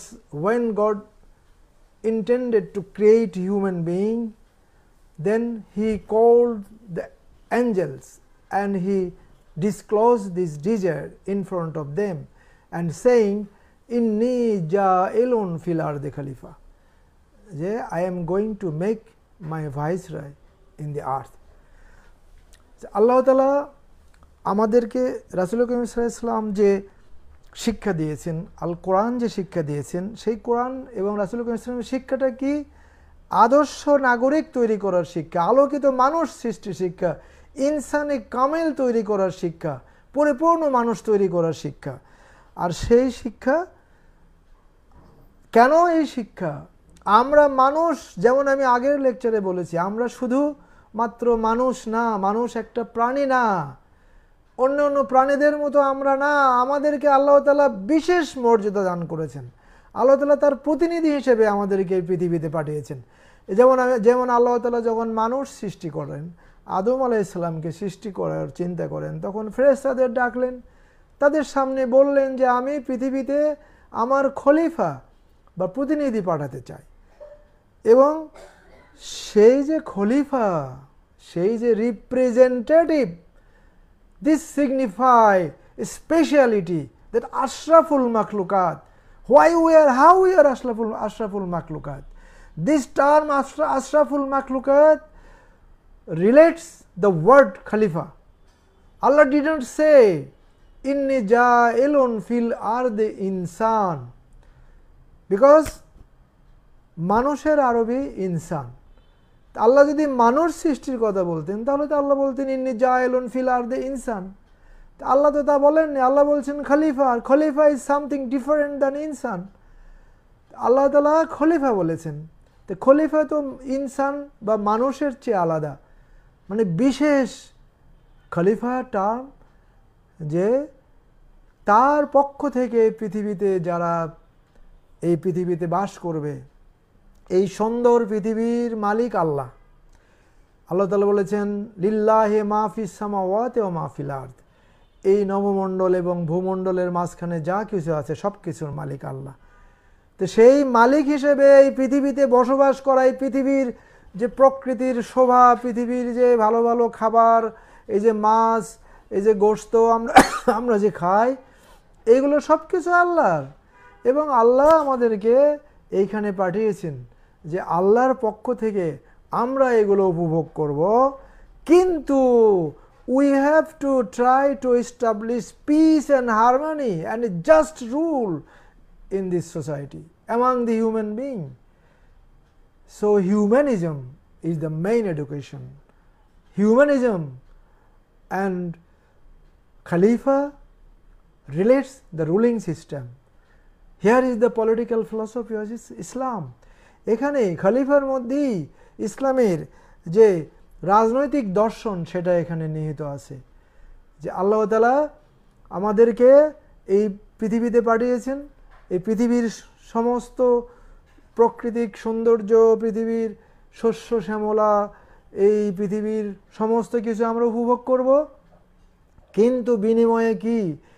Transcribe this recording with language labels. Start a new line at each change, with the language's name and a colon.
English: when God intended to create human being, then he called the angels and he disclosed this desire in front of them and saying,
Arabic: Inni ja'ilun fil ardi khalifa,
English: I am going to make my viceroy in the earth.
Bangla: আল্লাহ তাআলা আমাদেরকে রাসূল করিম সাল্লাল্লাহু আলাইহি ওয়াসাল্লাম যে শিক্ষা দিয়েছেন, আল কোরআন যে শিক্ষা দিয়েছেন, সেই কোরআন এবং রাসূল করিম সাল্লাল্লাহু আলাইহি ওয়াসাল্লামের শিক্ষাটা কি? আদর্শ নাগরিক তৈরি করার শিক্ষা, আলোকিত মানুষ সৃষ্টির শিক্ষা, ইনসানে কামেল তৈরি করার শিক্ষা, পরিপূর্ণ মানুষ তৈরি করার শিক্ষা। আর সেই শিক্ষা কেন? এই শিক্ষা আমরা মানুষ, যেমন আমি আগের লেকচারে বলেছি, আমরা শুধু মাত্র মানুষ না, মানুষ একটা প্রাণী না, অন্য অন্য প্রাণীদের মতো আমরা না, আমাদেরকে আল্লাহ তাআলা বিশেষ মর্যাদা দান করেছেন। আল্লাহ তাআলা তার প্রতিনিধি হিসেবে আমাদেরকে এই পৃথিবীতে পাঠিয়েছেন। যেমন আল্লাহ তাআলা যখন মানুষ সৃষ্টি করেন, আদম আলাইহিস সালামকে সৃষ্টি করার চিন্তা করেন, তখন ফেরেশতাদের ডাকলেন, তাদের সামনে বললেন যে আমি পৃথিবীতে আমার খলিফা বা প্রতিনিধি পাঠাতে চাই। এবং সেই যে খলিফা, সেই যে representative,
English: this signify a speciality,
Bangla: that ashraful makhlukat.
English: How we are ashraful makhlukat? This term ashraful makhlukat relates the word khalifa. Allah didn't say
Arabic: inni ja'ilun fil ardi insan,
English: because
Bangla: মানুষের আরবি ইনসান, আল্লাহ যদি মানুষ সৃষ্টির কথা বলতেন তাহলে তো আল্লাহ বলতেন
Arabic: ইন্নী জাইলুন ফিল আরদি ইনসান।
Bangla: আল্লাহ তো তা বলেননি, আল্লাহ বলছেন খলিফা। আর
English: খলিফা is something different than ইনসান।
Bangla: আল্লাহ তাআলা খলিফা বলেছেন, তো খলিফা তো ইনসান বা মানুষের চেয়ে আলাদা, মানে বিশেষ খলিফা টার্ম, যে তার পক্ষ থেকে পৃথিবীতে যারা এই পৃথিবীতে বাস করবে, এই সুন্দর পৃথিবীর মালিক আল্লাহ। আল্লাহ তাআলা বলেছেন
Arabic: লিল্লাহি মা ফিস সামাওয়াতি ওয়া মা ফিল আরদ,
Bangla: এই নবমণ্ডল এবং ভূমণ্ডলের মাঝখানে যা কিছু আছে সব কিছুর মালিক আল্লাহ। তো সেই মালিক হিসেবে এই পৃথিবীতে বসবাস করা, এই পৃথিবীর যে প্রকৃতির শোভা, পৃথিবীর যে ভালো ভালো খাবার, এই যে মাছ, এই যে গোশত আমরা যে খাই, এইগুলো সব কিছু আল্লাহর। এবং আল্লাহ আমাদেরকে এইখানে পাঠিয়েছেন যে আল্লাহর পক্ষ থেকে আমরা এগুলো উপভোগ করব, কিন্তু
English: we have to try to establish peace and harmony and a just rule in this society among the human being. So humanism is the main education. Humanism and Khalifa relates the ruling system. Here is the political philosophy of Islam.
Bangla: এখানে খলিফার মধ্যেই ইসলামের যে রাজনৈতিক দর্শন সেটা এখানে নিহিত আছে, যে আল্লাহ তাআলা আমাদেরকে এই পৃথিবীতে পাঠিয়েছেন, এই পৃথিবীর সমস্ত প্রাকৃতিক সৌন্দর্য, পৃথিবীর শস্য শ্যামলা, এই পৃথিবীর সমস্ত কিছু আমরা উপভোগ করব, কিন্তু বিনিময়ে কি?